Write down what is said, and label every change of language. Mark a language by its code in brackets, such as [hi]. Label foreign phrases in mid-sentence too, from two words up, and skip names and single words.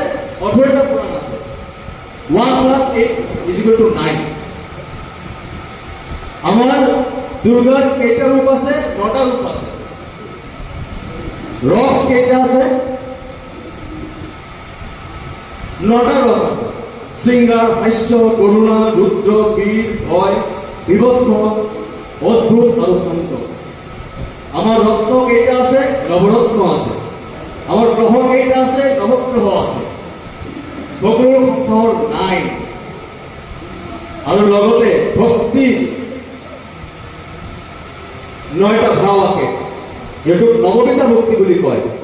[as] 18টা পুৰাণ আছে। 1 প্লাস 8 = 9। আমাৰ দুৰ্গাৰ কেইটা ৰূপ আছে? 9টা ৰূপ আছে। ৰথ কেইটা আছে? 9টা ৰথ আছে। শৃংগাৰ, হাস্য, করুণা, রুদ্র, বীর, ভয়, বিভক্ত, অদ্ভুত আৰু শান্ত। আমাৰ ৰত্ন কেইটা আছে? নৱৰত্ন আছে। আমাৰ গ্ৰহ কেইটা আছে? নৱগ্ৰহ আছে, সকলো সংখ্যাৰ নাই। আৰু লগতে ভক্তি 9টা ভাৱ আছে, যিটোক নৱবিধা ভক্তি বুলি কয়।